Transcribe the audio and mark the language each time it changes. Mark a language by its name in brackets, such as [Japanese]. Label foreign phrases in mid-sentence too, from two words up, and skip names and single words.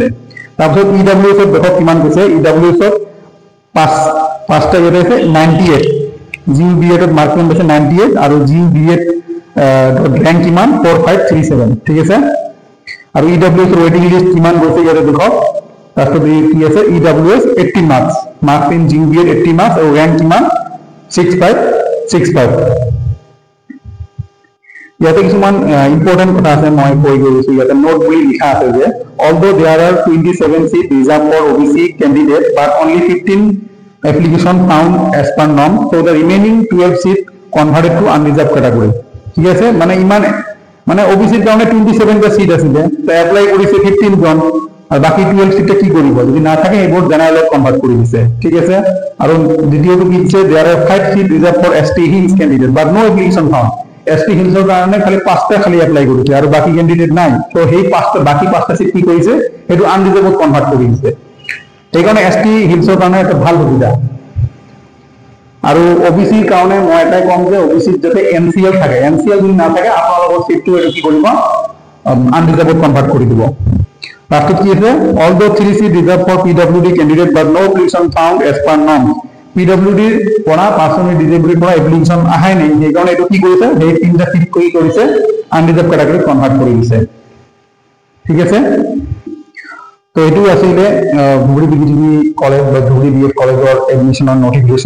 [Assamese] তাৰপিছত EWS ত দেখক কিমান গৈছে, EWS ত 5টা ইয়াতে আছে 98, GUDF ত মার্ক কিমান পাইছে 98 আৰু GUDF র্যাঙ্ক কিমান 4537, ঠিক আছে। আৰু EWS ৰ [English] waiting list [Assamese] কিমান গৈছে ইয়াতে দেখক। তাৰপিছত কি আছে EWS 80 মার্কস, [English] marks in [Assamese] GUDF 80 মার্কস আৰু র্যাঙ্ক কিমান 6565। ইয়াতে কিছুমান ইম্পর্টেন্ট কথা আছে, মই কৈ গৈছো। ইয়াতে নোট বুলি লিখা আছে যে [English] although there are 27 seats reserved for OBC candidates but only 15 application found as per norm, so the remaining 12 seats converted to unreserved category, [Assamese] ঠিক আছে। মানে ইমান মানে OBC ৰ কাৰণে 27টা সিট আছিলে, তো এপ্লাই কৰিছে 15 জন আৰু বাকি 12 সিটটা কি কৰিব, যদি না থাকে এইবোৰ [English] general convert [Assamese] কৰি দিছে, ঠিক আছে। আৰু দ্বিতীয়টো কি দিছে [English] there are 5 seats reserved for ST hills candidate but no application found, [Assamese] ST হিলসৰ কাৰণে খালি 5টা খালি এপ্লাই কৰিছে আৰু বাকি ক্যান্ডিডেট নাই। তো সেই বাকি 5টা সিট কি কৰিছে এটো [English] unreserved convert [Assamese] কৰি দিছে। এইকাৰণে ST হিলসৰ কাৰণে এটা ভাল সুবিধা। আৰু OBC ৰ কাৰণে মই এটাই কম যে OBC যাতে MCL থাকে, MCL যদি না থাকে আপোনালোকৰ সিটটো এটো কি কৰিব [English] unreserved convert [Assamese] কৰি দিব। লাষ্টত কি আছে [English] although 3 seats reserved for PWD candidate but no application found as per norm, [Assamese] PWD ৰ পৰা [English] person with disability [Assamese] পৰা এপ্লিকেশন আহাই নাই, সেইকাৰণে এটো কি কৰিছে সেই 3টা সিট কি কৰিছে [English] unreserved category convert [Assamese] কৰি দিছে, ঠিক আছে। তো এটু আসলে ধুবুৰী বিজিডি কলেজ বা ধুবুৰী BF কলেজৰ এডমিশনৰ নোটিফিকেশন।